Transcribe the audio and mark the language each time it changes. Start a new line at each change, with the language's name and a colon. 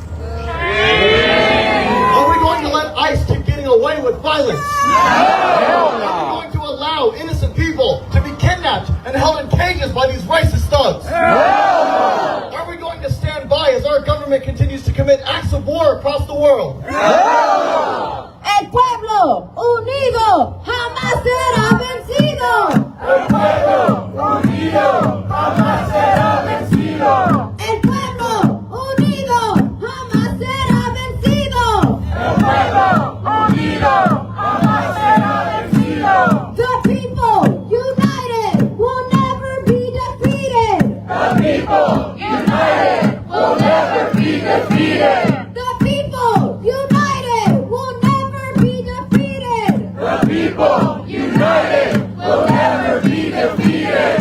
English: Are we going to let ICE keep getting away with violence? No! Are we going to allow innocent people to be kidnapped and held in cages by these racist thugs? No! Are we going to stand by as our government continues to commit acts of war across the world? No!
Spanish: El pueblo unido jamás será vencido. El pueblo unido jamás será vencido. El pueblo unido jamás será vencido. El pueblo unido jamás será vencido.
English: The people united will never be defeated. The people united will never be defeated. The people united will never be defeated.